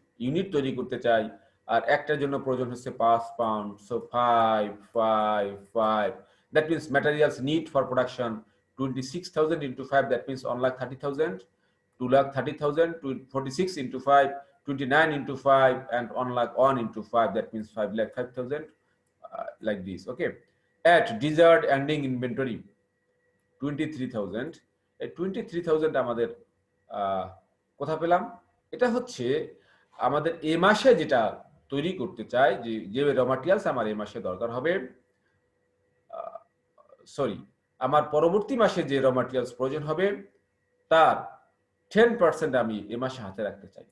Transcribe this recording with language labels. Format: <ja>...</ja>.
<bn>Unit তৈরি করতে চাই, আর একটার জন্য প্রয়োজন হচ্ছে 5 pound,</bn> <en>So 5 5 5, that means materials need for production 26,000 into 5, that means 1,30,000, 2,30,000, 46 into 5, 29 into 5, and 1,01 into 5, that means 5,05,000, like this. Okay, at desired ending inventory 23,000,</en> <bn>এই 23,000 আমাদের কোথা পেলাম? এটা হচ্ছে আমাদের এই মাসে যেটা তৈরি করতে চাই, যে র ম্যাটেরিয়ালস আমার এই মাসে দরকার হবে, সরি, আমার পরবর্তী মাসে যে র ম্যাটেরিয়ালস প্রয়োজন হবে তার 10% আমি এই মাসে হাতে রাখতে চাই।</bn>